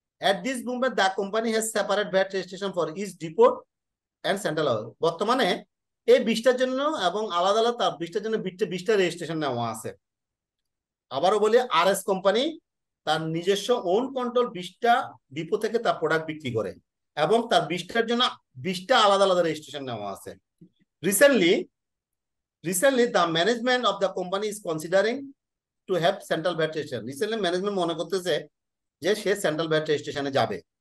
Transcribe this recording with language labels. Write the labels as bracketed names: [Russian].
[English] At this moment the company has separate VAT registration for each depot and central level. [Bangla] বর্তমানে এই 20টার জন্য এবং আলাদা আলাদা 20টার জন্য 20টা রেজিস্ট্রেশন নেওয়া আছে। আবারও বলি RS কোম্পানি তার নিজস্ব ওন কন্ট্রোল 20টা ডিপো থেকে তার প্রোডাক্ট বিক্রি করে এবং তার 20টার জন্য 20টা আলাদা আলাদা রেজিস্ট্রেশন নেওয়া আছে। [English] Recently the management of the company is considering to have central VAT registration. Recently management [Bangla] মনে করতেছে যে সে সেন্ট্রাল VAT রেজিস্ট্রেশনে যাবে।